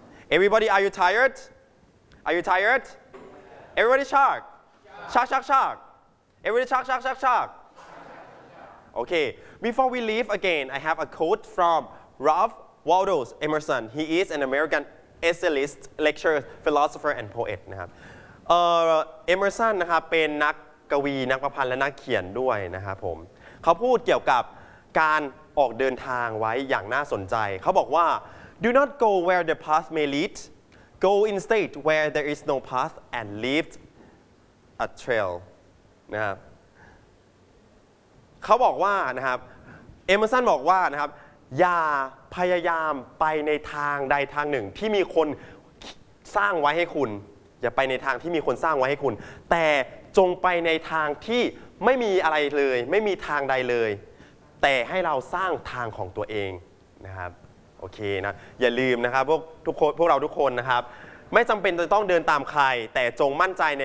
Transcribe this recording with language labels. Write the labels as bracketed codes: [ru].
[en] Everybody, are you tired? Are you tired? Everybody shark? Shark, shark, shark. Everybody shark, shark, shark, shark. Okay, before we leave again, I have a quote from Ralph Waldo Emerson. He is an American essayist, lecturer, philosopher, and poet. [th] นะครับ Emerson นะครับเป็นนักกวีนักประพันธ์และนักเขียนด้วยนะครับผมเขาพูดเกี่ยวกับการออกเดินทางไว้อย่างน่าสนใจเขาบอกว่า [en] Do not go where the path may lead. Go instead where there is no path and leave a trail. [th] นะครับเขาบอกว่านะครับเอมเมอร์สันบอกว่านะครับอย่าพยายามไปในทางใดทางหนึ่งที่มีคนสร้างไว้ให้คุณอย่าไปในทางที่มีคนสร้างไว้ให้คุณแต่จงไปในทางที่ไม่มีอะไรเลยไม่มีทางใดเลยแต่ให้เราสร้างทางของตัวเองนะครับโอเคนะอย่าลืมนะครับพวกเราทุกคนนะครับไม่จําเป็นจะต้องเดินตามใครแต่จงมั่นใจ